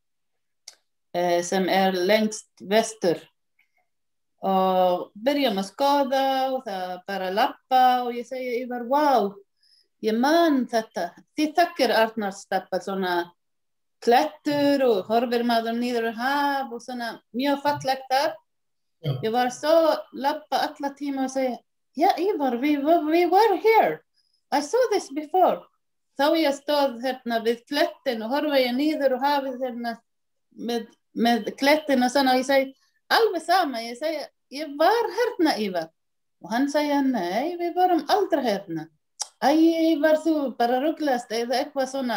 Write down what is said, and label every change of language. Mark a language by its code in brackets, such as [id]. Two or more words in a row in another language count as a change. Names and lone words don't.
[is] sem lengst vestur og byrjum að skoða og það bara lappa og ég segi Ívar, wow, ég man þetta, þið þekkir Arnarstapa, svona klettur og horfir maður niður á haf og svona mjög fallegt þar. Já. Ég var svo lappa alla tíma og segja, yeah, Ívar, [en] we were here. I saw this before. [is] Þá ég stóð við klettin og horfa ég niður og hafið með klettin og svona og ég segi, alveg sama, ég segi, ég var hérna, Ívar. Og hann segja, nei, við vorum aldrei hérna. Æ, Ívar, þú bara ruglast eða eitthvað svona.